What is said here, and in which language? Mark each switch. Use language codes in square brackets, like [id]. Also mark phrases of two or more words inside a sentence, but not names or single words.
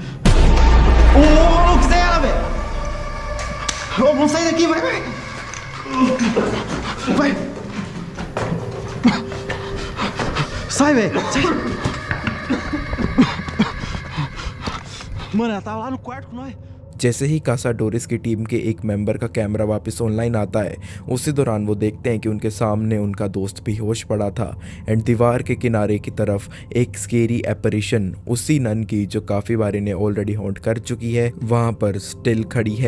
[pt] Ô, louco, isso é ela, velho! Ô, vamos sair daqui, vai! Vai! Sai, velho! Sai! Mano, ela tava lá no quarto com nós. [hi] जैसे ही कासाडोरिस की टीम के एक मेंबर का कैमरा वापस ऑनलाइन आता है, उसी दौरान वो देखते हैं कि उनके सामने उनका दोस्त बेहोश पड़ा था। एंड दीवार के किनारे की तरफ एक [en] scary apparition [hi] उसी नन की जो काफ़ी बार इन्हें [en] already haunt [hi] कर चुकी है वहाँ पर स्टिल खड़ी है।